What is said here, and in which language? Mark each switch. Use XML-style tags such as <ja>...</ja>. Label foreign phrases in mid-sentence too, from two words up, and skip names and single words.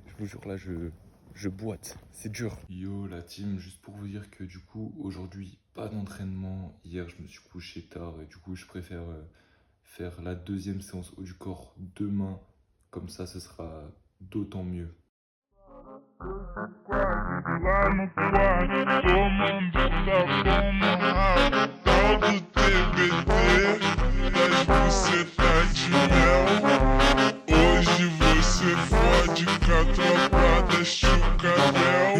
<fr>Je vous jure, là, je boite. C'est dur. Yo la team, juste pour vous dire que du coup, aujourd'hui, pas d'entraînement. Hier, je me suis couché tard et du coup, je préfère faire la deuxième séance haut du corps demain. Comme ça, ce sera d'autant mieux.</fr> <pt>Lá no quarto, tomando sabão, tal do TBT, das bucetas de mel. Hoje você fode com a tropa da Chucabel.</pt>